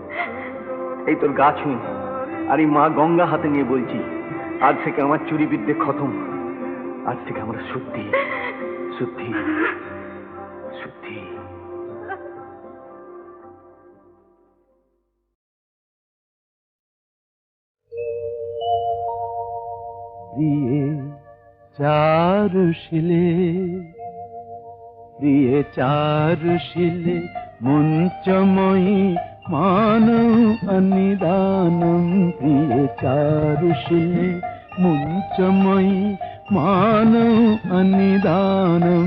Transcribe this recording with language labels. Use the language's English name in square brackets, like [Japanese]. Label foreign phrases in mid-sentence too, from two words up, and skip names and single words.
[Bangla] এই তোর গা ছুঁয়ে আর এই মা গঙ্গা হাতে নিয়ে বলছি, আজ থেকে আমার চুরি বিদ্যে খতম। আজ থেকে আমরা সত্যি সত্যি সত্যি। [Sanskrit] প্রিয়ে চারুশিলে মুঞ্চময়ী মানৌ অনিদানম। প্রিয়ে চারুশিলে মুঞ্চময়ী মানৌ অনিদানম।